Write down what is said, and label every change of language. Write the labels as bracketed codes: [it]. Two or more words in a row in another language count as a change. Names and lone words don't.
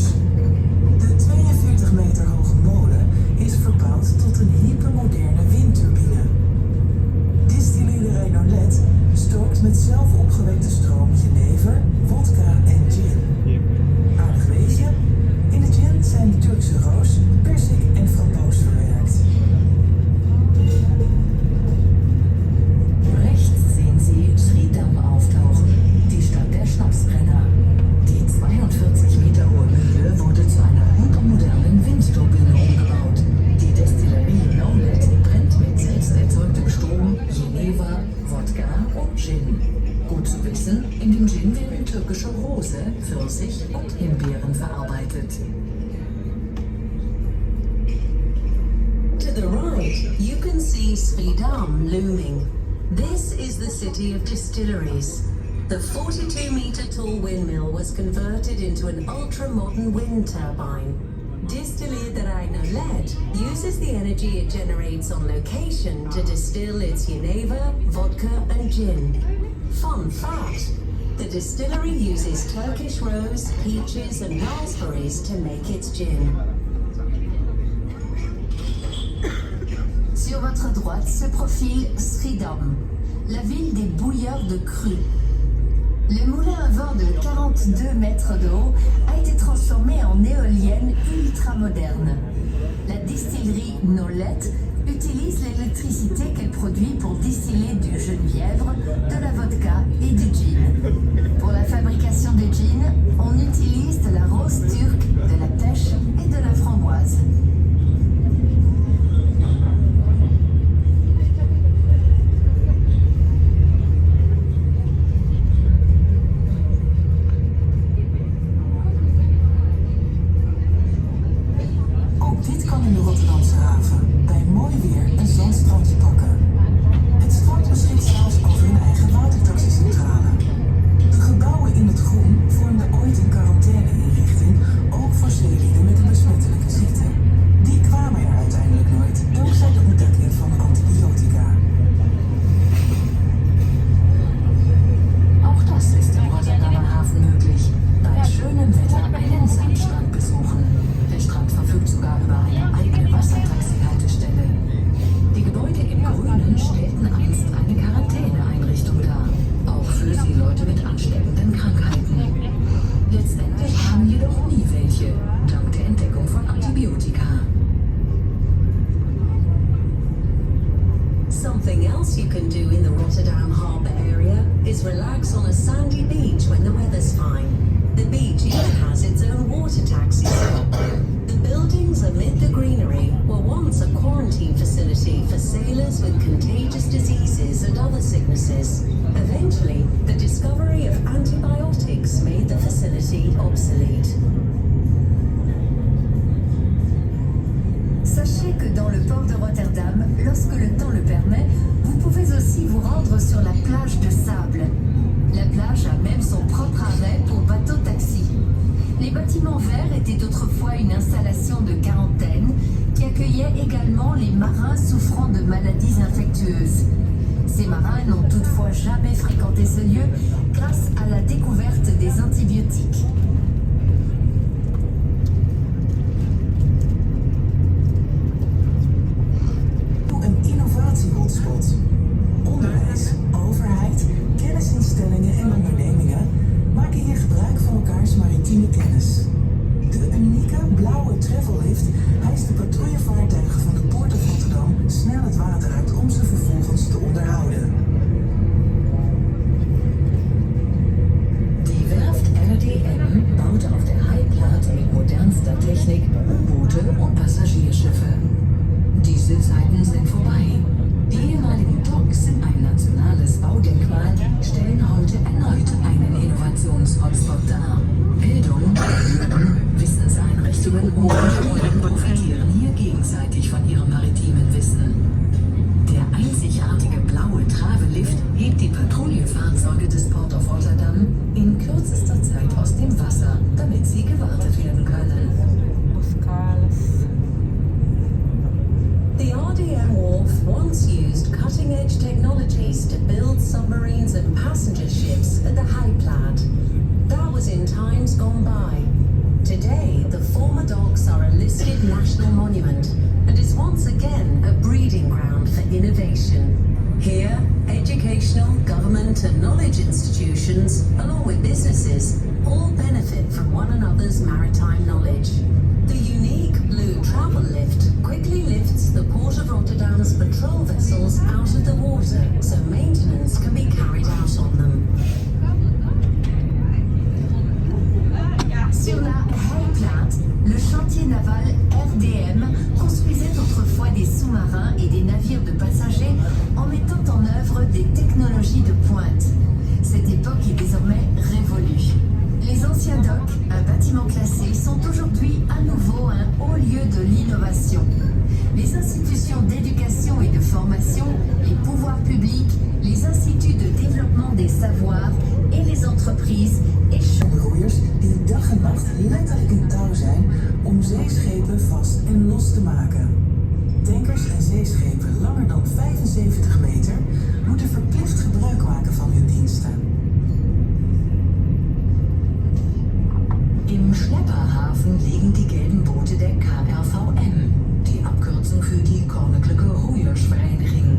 [nl] De 42 meter hoge molen is verbouwd tot een hypermoderne windturbine. Distillerij Nolet stookt met zelf opgewekte stroom jenever, vodka en gin. Aardig weetje, in de gin zijn Turkse roos, persik en framboos verwerkt. [de] Rechts sehen Sie Schiedam auftauchen, die Stadt der Schnapsbrenner. Die 42 Meter hohe Mühle wurde zu einer hypermodernen Windturbine umgebaut. Die Destillerie Nolet brennt mit selbst erzeugtem Strom Jenever, Wodka und Gin. Gut zu wissen, in dem Gin werden türkische Rose, Pfirsich und Himbeeren verarbeitet. [en] To the right, you can see Schiedam looming. This is the city of distilleries. The 42-meter-tall windmill was converted into an ultra-modern wind turbine. Distillerij Nolet LED uses the energy it generates on location to distill its Geneva, vodka and gin. Fun fact, the distillery uses Turkish rose, peaches and raspberries to make its gin. [fr] Sur votre droite se profile Rotterdam, la ville des bouilleurs de cru. Le moulin à vent de 42 mètres de haut a été transformé en éolienne ultra moderne. La distillerie Nolette utilise l'électricité qu'elle produit pour distiller du genièvre, de la vodka et du gin. Pour la fabrication de gin, on utilise de la rose turque, de la pêche et de la framboise. [nl] Dit kan in de Rotterdamse haven bij mooi weer een zandstrandje pakken. Het strand beschikt zelfs over een eigen watertaxicentrale. De gebouwen in het groen vormden ooit een quarantaine-inrichting, ook voor zeelieden met een besmettelijke ziekte. Die kwamen er uiteindelijk nooit, dankzij de ontdekking van antibiotica. [de] Auch das ist im Rotterdamer Hafen möglich. Bei schönem Wetter einen Sandstrand besuchen. Der Strand verfügt sogar über eine eigene Wassertaxi-Haltestelle. Die Gebäude im Grünen stellten einst eine Quarantäneeinrichtung dar, auch für Seeleute mit ansteckenden Krankheiten. Letztendlich haben jedoch nie welche, dank der Entdeckung von Antibiotika. [en] Something else you can do in the Rotterdam harbour area is relax on a sandy beach when the weather's fine. The beach even has its own water taxi stop. The buildings amid the greenery were once a quarantine facility for sailors with contagious diseases and other sicknesses. Eventually, the discovery of antibiotics made the facility obsolete. [fr] Sachez que dans le port de Rotterdam, lorsque le temps le permet, vous pouvez aussi vous rendre sur la plage de sable. La plage a même son propre arrêt pour bateau-taxi. Les bâtiments verts étaient autrefois une installation de quarantaine qui accueillait également les marins souffrant de maladies infectieuses. Ces marins n'ont toutefois jamais fréquenté ce lieu grâce à la découverte des antibiotiques. [nl] Een innovatie-hotspot. Onderwijs, overheid, kennisinstellingen en ondernemingen maken hier gebruik van elkaars maritieme kennis. De unieke blauwe travellift hijst de patrouillevaartuigen van de Poort of Rotterdam snel het water uit om ze vervolgens te onderhouden. [de] Die Werft RDM baute auf der High-Platte mit modernster Technik U-Boote und Passagierschiffe. Diese Zeiten sind vorbei. Die ehemaligen Docks, ein nationales Baudenkmal, stellen heute erneut einen Innovations-Hotspot dar. Bildung, Wissenseinrichtungen und Unternehmen profitieren hier gegenseitig von ihrem maritimen Wissen. Der einzigartige blaue Travelift hebt die Patrouillenfahrzeuge des Port of Rotterdam in kürzester Zeit aus dem Wasser, damit sie gewartet werden können. [en] The RDM wharf once used cutting-edge technologies to build submarines and passenger ships at the High-Platte. That was in times gone by. Today, the former docks are a listed national monument and is once again a breeding ground for innovation. Here, educational, government and knowledge institutions, along with businesses, all benefit from one another's maritime knowledge. The unique blue travel lift quickly lifts the Port of Rotterdam's patrol vessels out of the water so maintenance can be carried out on them. [fr] Sur la High-Platte, le chantier naval RDM construisait autrefois des sous-marins et des navires de passagers en mettant en œuvre des technologies de pointe. Cette époque est désormais révolue. Les anciens docks, un bâtiment classé, sont aujourd'hui à nouveau un haut lieu de l'innovation. les institutions d'éducation et de formation, les pouvoirs publics, les instituts de développement des savoirs et les entreprises échangent. [nl] De roeiers die dag en nacht letterlijk in touw zijn om zeeschepen vast en los te maken. Tankers en zeeschepen langer dan 75 meter moeten verplicht gebruik maken van hun diensten. [de] Im Schlepperhafen liegen die gelben Boote der KRVM, die Abkürzung für die Koninklijke Roeiersvereniging.